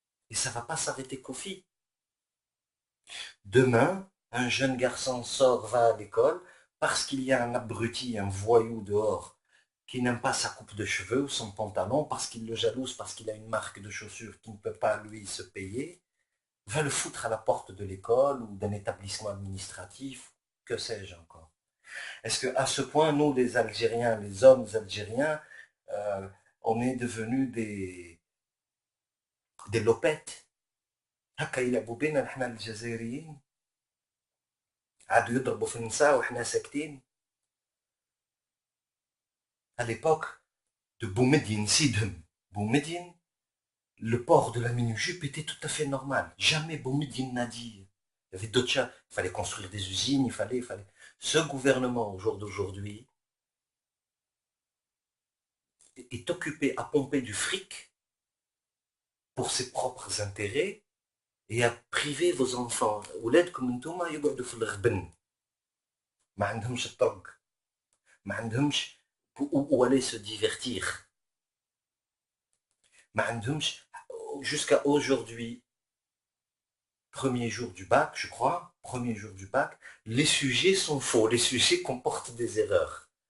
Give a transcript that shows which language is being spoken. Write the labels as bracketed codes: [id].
[fr] Et ça ne va pas s'arrêter qu'aux filles. Demain, un jeune garçon sort, va à l'école, parce qu'il y a un abruti, un voyou dehors, qui n'aime pas sa coupe de cheveux ou son pantalon, parce qu'il le jalouse, parce qu'il a une marque de chaussures qu'il ne peut pas, lui, se payer, va le foutre à la porte de l'école ou d'un établissement administratif, que sais-je encore. Est-ce qu'à ce point, nous, les Algériens, les hommes algériens, on est devenu des lopettes. [ar] هكا يلعبوا بينا نحنا الجزائريين، عادوا يضربوا في النساء وإحنا ساكتين. [fr] À l'époque de Boumediene, Sidhem, Boumediene, le port de la mini-jupe était tout à fait normal. Jamais Boumediene n'a dit. Il y avait d'autres choses. Il fallait construire des usines, il fallait. Ce gouvernement, au jour d'aujourd'hui, est occupé à pomper du fric pour ses propres intérêts et à priver vos enfants. [ar] ولادكم انتوما يقعدوا في الغبن. ما عندهمش الطرق. ما عندهمش [fr] où aller se divertir. [ar] ما عندهمش [fr] jusqu'à aujourd'hui, premier jour du bac, je crois, premier jour du bac, les sujets sont faux, les sujets comportent des erreurs.